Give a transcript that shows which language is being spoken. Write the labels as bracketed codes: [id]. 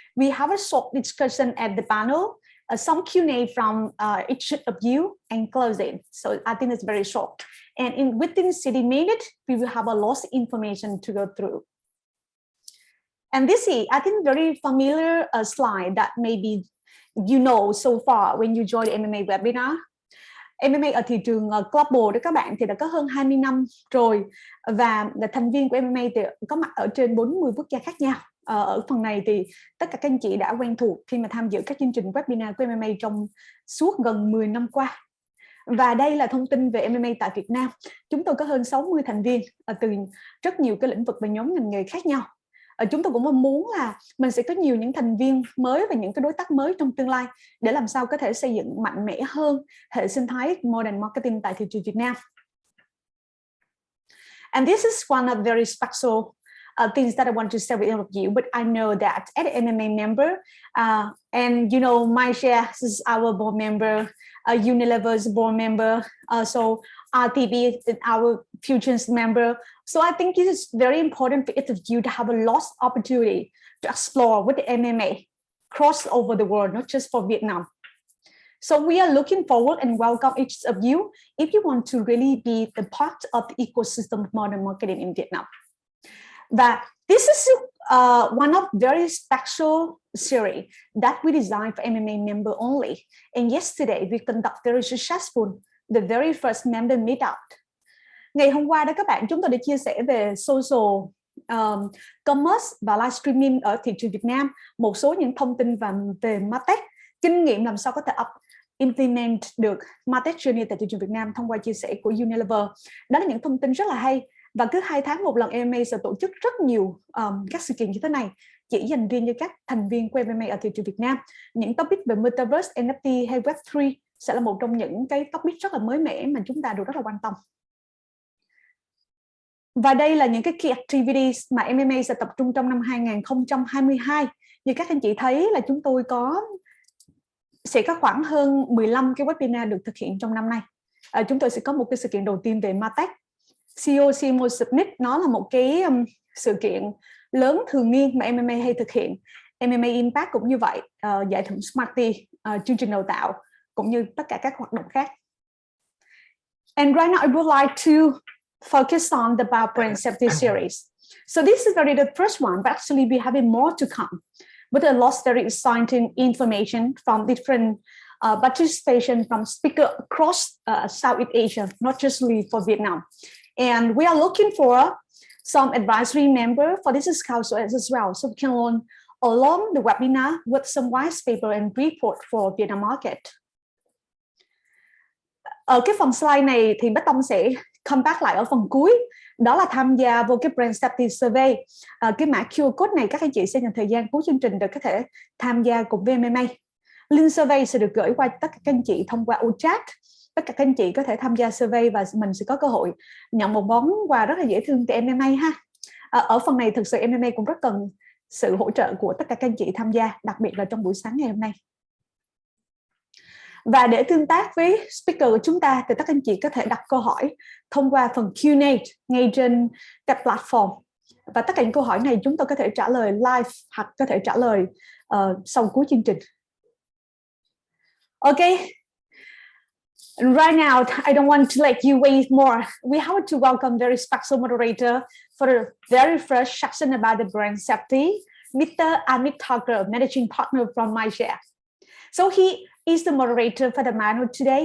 [en] We have a short discussion at the panel, some Q&A from each of you, and closing. So I think it's very short. And within 60 minutes, we will have a lot of information to go through. And this is, I think, very familiar slide that maybe you know so far when you join the MMA webinar. [vi] MMA ở thị trường global đó các bạn thì đã có hơn 20 năm rồi, và thành viên của MMA thì có mặt ở trên 40 quốc gia khác nhau. Ở phần này thì tất cả các anh chị đã quen thuộc khi mà tham dự các chương trình webinar của MMA trong suốt gần 10 năm qua. Và đây là thông tin về MMA tại Việt Nam. Chúng tôi có hơn 60 thành viên từ rất nhiều cái lĩnh vực và nhóm ngành nghề khác nhau. Chúng tôi cũng mong muốn là mình sẽ có nhiều những thành viên mới và những cái đối tác mới trong tương lai để làm sao có thể xây dựng mạnh mẽ hơn hệ sinh thái modern marketing tại thị trường Việt Nam. [en] And this is one of very special things that I want to share with all of you, but I know that as an MMA member, and you know, MyShare is our board member, Unilever's board member, so RTB is our Fusion's member. So I think it is very important for each of you to have a lot of opportunity to explore with the MMA cross over the world, not just for Vietnam. So we are looking forward and welcome each of you if you want to really be the part of the ecosystem of modern marketing in Vietnam. That this is one of very special series that we designed for MMA member only. And yesterday we conduct very successful the very first member meetup. [vi] Ngày hôm qua đó các bạn, chúng tôi đã chia sẻ về social commerce và live streaming ở thị trường Việt Nam, một số những thông tin về Martech, kinh nghiệm làm sao có thể implement được Martech journey tại thị trường Việt Nam thông qua chia sẻ của Unilever. Đó là những thông tin rất là hay. Và cứ 2 tháng một lần MMA sẽ tổ chức rất nhiều các sự kiện như thế này chỉ dành riêng cho các thành viên của MMA ở thị trường Việt Nam. Những topic về Metaverse, NFT hay Web3 sẽ là một trong những cái topic rất là mới mẻ mà chúng ta đều rất là quan tâm. Và đây là những cái key activities mà MMA sẽ tập trung trong năm 2022. Như các anh chị thấy là chúng tôi sẽ có khoảng hơn 15 cái webinar được thực hiện trong năm nay. Chúng tôi sẽ có một cái sự kiện đầu tiên về Martech. CEO CMO Summit, nó là một cái sự kiện lớn thường niên mà MMA hay thực hiện. MMA Impact cũng như vậy, giải thưởng Smarty, chương trình đào tạo, cũng như tất cả các hoạt động khác. [en] And right now I would like to focus on the brand safety series. So this is already the first one, but actually we have more to come with a lot of very exciting information from different participation from speakers across Southeast Asia, not just for Vietnam. And we are looking for some advisory member for this council as well, so we can learn along the webinar with some white paper and report for Vietnam market. [vi] Ở cái phần slide này thì Bích Tông sẽ [en] come back [vi] lại ở phần cuối, đó là tham gia vô cái brand safety survey. Cái mã QR code này các anh chị sẽ dành thời gian cuối chương trình để có thể tham gia cùng với MMA. Link survey sẽ được gửi qua tất cả các anh chị thông qua chat. Tất cả các anh chị có thể tham gia survey và mình sẽ có cơ hội nhận một món quà rất là dễ thương từ MMA ha. Ở phần này thực sự MMA cũng rất cần sự hỗ trợ của tất cả các anh chị tham gia, đặc biệt là trong buổi sáng ngày hôm nay. Và để tương tác với speaker của chúng ta thì các anh chị có thể đặt câu hỏi thông qua phần Q&A ngay trên các platform. Và tất cả những câu hỏi này chúng tôi có thể trả lời live hoặc có thể trả lời sau cuối chương trình. [en] Okay. Right now, I don't want to let you wait more. We have to welcome very special moderator for the very first section about the brand safety, Mr. Amit Thakur, managing partner from MyShare. So he is the moderator for the manual today.